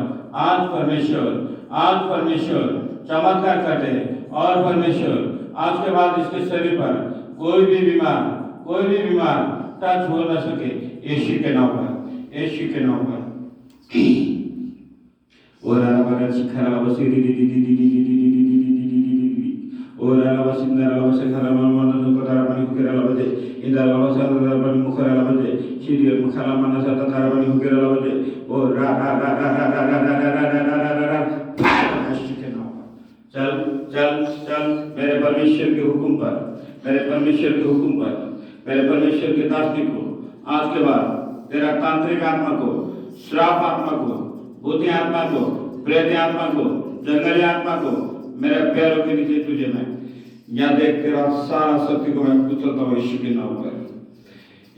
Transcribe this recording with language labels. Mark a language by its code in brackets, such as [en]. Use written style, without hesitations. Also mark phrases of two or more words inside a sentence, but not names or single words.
[hi] आज परमेश्वर चमत्कार कर दे और परमेश्वर आज के बाद इसके शरीर पर कोई भी बीमार टच हो न सके यीशु के नाम पर। और आला शिखरा बसी और आला बसिंदा बसे खरा मन तो तारा पानी कुकेरा लबजे इंदा लबसा तारा पानी मुखरा लबजे सीरियल मुखरा मन सा तारा पानी कुकेरा लबजे और रा चल मेरे परमेश्वर के हुक्म पर मेरे परमेश्वर के दास को आज के बाद तेरा तांत्रिक आत्मा को, श्राप आत्मा को, भूतिया आत्मा को, प्रेत आत्मा को, जंगली आत्मा को मेरे पैरों के नीचे तुझे मैं यहाँ देख तेरा सारा शक्ति को मैं कुचलता हूँ यीशु के नाम पर।